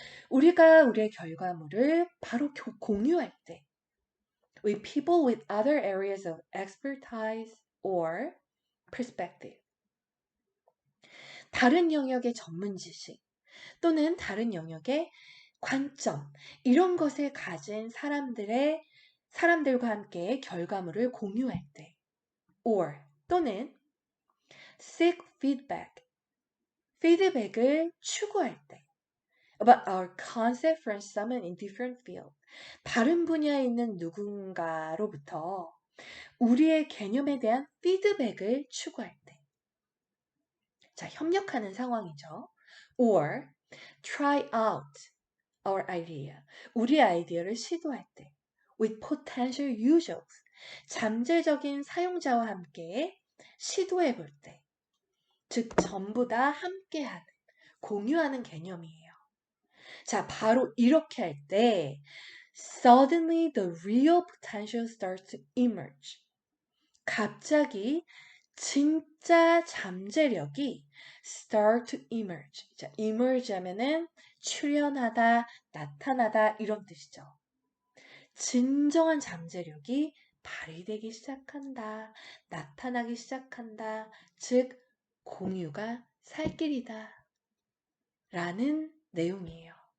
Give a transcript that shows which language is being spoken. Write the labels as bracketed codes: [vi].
[ko] 우리가 우리의 결과물을 바로 공유할 때 [en] with people with other areas of expertise or perspective. [ko] 다른 영역의 전문 지식 또는 다른 영역의 관점 이런 것을 가진 사람들과 함께 결과물을 공유할 때 or 또는 [en] seek feedback [ko] 피드백을 추구할 때 [en] about our concept from someone in different field [ko] 다른 분야에 있는 누군가로부터 우리의 개념에 대한 피드백을 추구할 때 자, 협력하는 상황이죠. [en] or try out our idea [ko] 우리 아이디어를 시도할 때 [en] with potential users [ko] 잠재적인 사용자와 함께 시도해 볼 때 즉 전부 다 함께하는 공유하는 개념이에요. 자, 바로 이렇게 할 때 [en] suddenly the real potential starts to emerge. [ko] 갑자기 진짜 잠재력이 [en] start to emerge. [ko] 자, emerge 하면은 출현하다, 나타나다 이런 뜻이죠. 진정한 잠재력이 발휘되기 시작한다, 나타나기 시작한다, 즉 공유가 살 길이다 라는 내용이에요.